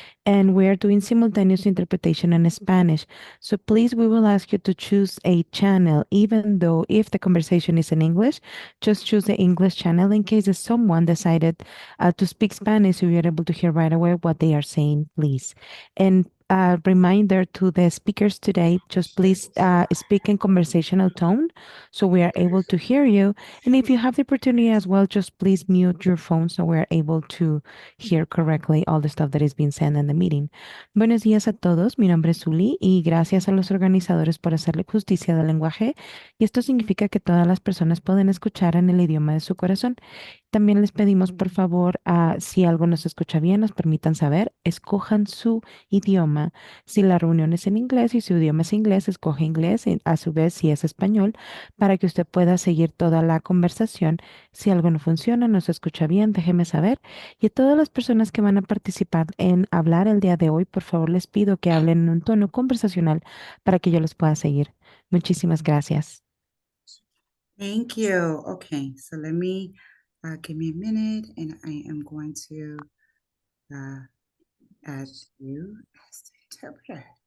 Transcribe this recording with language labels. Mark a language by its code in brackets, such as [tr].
[en] And we are doing simultaneous interpretation in Spanish. So please, we will ask you to choose a channel, even though if the conversation is in English, just choose the English channel in case someone decided to speak Spanish, so you're able to hear right away what they are saying, please. And reminder to the speakers today, just please speak in conversational tone so we are able to hear you. And if you have the opportunity as well, just please mute your phone so we're able to hear correctly all the stuff that is being said in the meeting. [es] Buenos días a todos, mi nombre es Zuli y gracias a los organizadores por hacerle justicia del lenguaje. Y esto significa que todas las personas pueden escuchar en el idioma de su corazón. También les pedimos, por favor, si algo no se escucha bien, nos permitan saber, escojan su idioma. Si la reunión es en inglés y su idioma es inglés, escoge inglés, y a su vez si es español, para que usted pueda seguir toda la conversación. Si algo no funciona, no se escucha bien, déjeme saber. Y a todas las personas que van a participar en hablar el día de hoy, por favor, les pido que hablen en un tono conversacional para que yo los pueda seguir. Muchísimas gracias. [en] Thank you. Okay, so let me give me a minute, and I am going to add you as the interpreter.